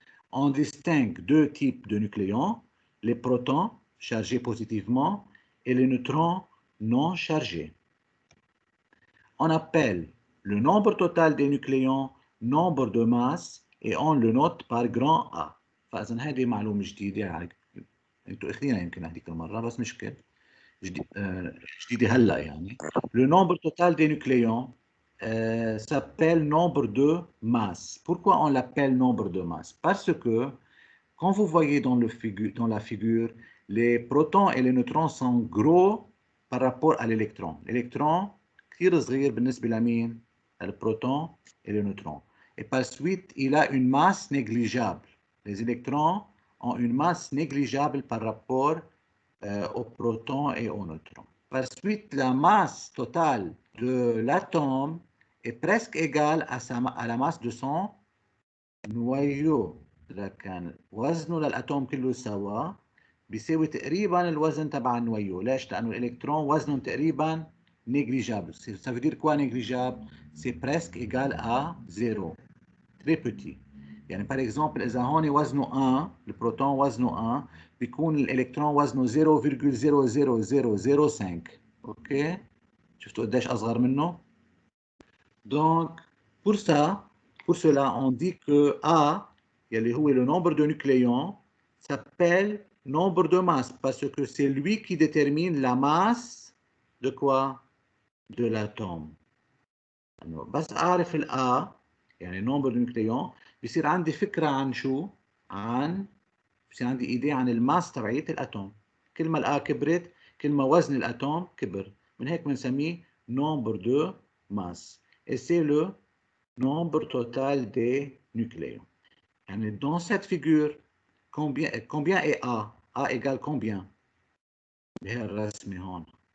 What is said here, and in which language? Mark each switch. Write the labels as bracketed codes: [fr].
[fr] On distingue deux types de nucléons, les protons chargés positivement et les neutrons non chargés. On appelle le nombre total des nucléons nombre de masse et on le note par grand A. [ar] فإذا هذه معلومة جديدة يعني انتوا اخذينها يمكن هذيك المرة بس مشكل جديدة هلا يعني. [fr] Le nombre total des nucléons s'appelle nombre de masse. Pourquoi on l'appelle nombre de masse? Parce que quand vous voyez dans la figure, les protons et les neutrons sont gros par rapport à l'électron. [ar] L'électron كثير صغير بالنسبة لمين؟ البروتون [fr] et le neutron. Et par suite, il a une masse négligeable. Les électrons ont une masse négligeable par rapport aux protons et aux neutrons. Par suite, la masse totale de l'atome est presque égale à la masse de son noyau. [ar] إذا كان وزنه للأتوم كله سوا بيساوي تقريبا الوزن تبع النويو. ليش؟ لأنه الإلكترون وزنهم تقريبا négligeable. [fr] Ça veut dire quoi négligeable? C'est presque égal à 0. Très petit. [ar] يعني [fr] par exemple [ar] إذا هون وزنه 1 البروتون وزنه 1 بيكون الإلكترون وزنه 0,00005. أوكي؟ شفتوا قديش أصغر منه؟ [fr] Donc, pour cela, on dit que A, اللي هو le nombre de nucléons, s'appelle nombre de masse parce que c'est lui qui détermine la masse de quoi? De l'atome. [ar] بس أعرف ال A, يعني [fr] nombre de nucléons, [ar] بيصير عندي فكرة عن شو؟ بيصير عندي إيديا عن الماس تبعية الأتوم. كل ما ال A كبرت كل ما وزن الأتوم كبر. من هيك بنسميه [fr] nombre de masse. Et c'est le nombre total des nucléons. Yani dans cette figure, combien est A? A égale combien? [ar] بهالرسمة هون.